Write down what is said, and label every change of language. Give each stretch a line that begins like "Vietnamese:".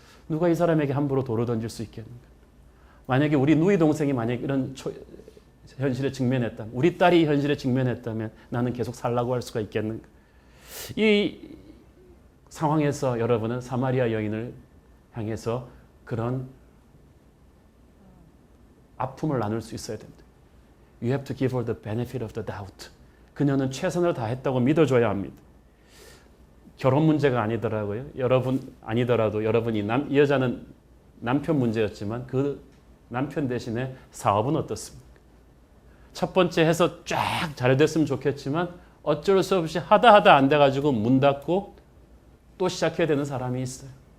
Korean: 누가 이 사람에게 함부로 돌을 던질 수 있겠는가? 만약에 우리 누이 동생이 만약에 이런 현실에 직면했다면, 우리 딸이 현실에 직면했다면 나는 계속 살라고 할 수가 있겠는가? 이 상황에서 여러분은 사마리아 여인을 향해서 그런 아픔을 나눌 수 있어야 됩니다.
English: You have to give her the benefit of the doubt.
Korean: 그녀는 최선을 다했다고 믿어줘야 합니다. 결혼 문제가 아니더라고요. 아니더라도 여러분이 이 여자는 남편 문제였지만 그 남편 대신에 사업은 어떻습니까? 첫 번째 해서 쫙 잘 됐으면 좋겠지만 어쩔 수 없이 하다 안 돼가지고 문 닫고 또 시작해야 되는 사람이 있어요.